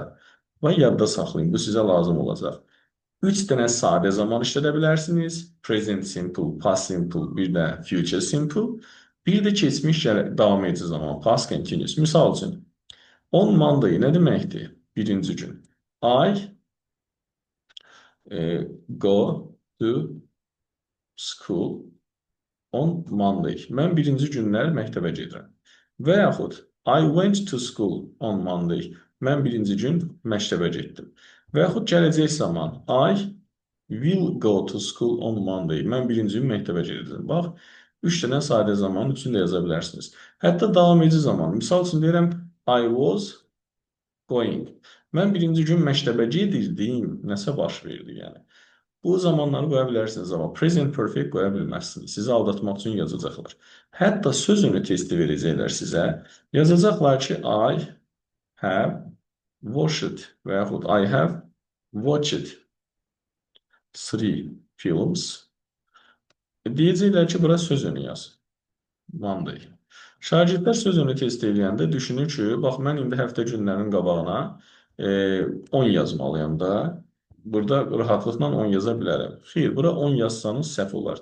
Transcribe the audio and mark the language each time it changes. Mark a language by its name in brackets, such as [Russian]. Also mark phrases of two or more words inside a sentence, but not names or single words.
[Azerbaijani] Və yadda saxlayın, bu sizə lazım olacaq. 3 dənə sadə zaman işlədə bilərsiniz. [English] Present simple, past simple, [Azerbaijani] bir də [English] future simple. [Azerbaijani] Bir də keçmiş davam edici zaman, [English] past continuous. [Azerbaijani] Misal üçün, [English] on Monday [Azerbaijani] nə deməkdir? Birinci gün. [English] I go to school on Monday. [Azerbaijani] Mən birinci günlər məktəbə gedirəm. Və yaxud [English] I went to school on Monday. [Azerbaijani] Mən birinci gün məktəbə getdim. Və yaxud gələcək zaman [English] I will go to school on Monday. [Azerbaijani] Mən birinci gün məktəbə gedirəm. Bax, 3 dənə sadə zaman üçün də yaza bilərsiniz. Hətta davam edici zaman. Misal üçün deyirəm [English] I was going. [Azerbaijani] Mən birinci gün məktəbə gedirdim. Nəsə baş verdi yəni. Bu zamanları qoya bilərsiniz, amma [English] present perfect [Azerbaijani] qoya bilməzsiniz. Sizi aldatmaq üçün yazacaqlar. Hətta sözünü testi verəcəklər sizə. Yazacaqlar ki, [English] I have watched [Azerbaijani] və yaxud [English] I have watched 3 films. [Azerbaijani] Deyəcəklər ki, bura sözünü yaz. Monday. Şagirdlər sözünü test edəndə düşünür ki, bax, mən indi həftə günlərinin qabağına 10 yazmalıyam da. Burada rahatlıqla 10 yaza bilərəm. Xeyr, bura 10 yazsanız səhv olar.